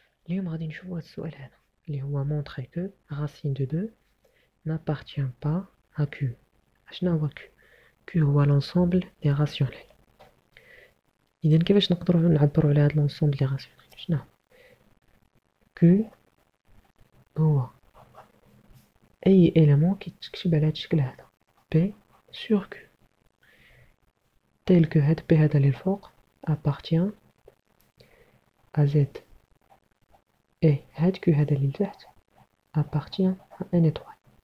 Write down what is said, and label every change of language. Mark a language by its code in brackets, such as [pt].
[ar] اليوم غادي نشوفوا هذا السؤال هذا اللي هو [fr] montrer que racine de 2 n'appartient pas à Q. [ar] شنو هو Q؟ Q هو [fr] l'ensemble des rationnels. [ar] إذا كيفاش نقدروا نعبروا على هذا [fr] l'ensemble des rationnels؟ [ar] شنو هو؟ Q هو أي élément كيتكتب على هذا الشكل هذا P sur Q [fr] tel que [ar] هاد P هذا اللي الفوق [fr] appartient à Z et [ar] هاد Q هذا اللي لتحت [fr] appartient à un étoile.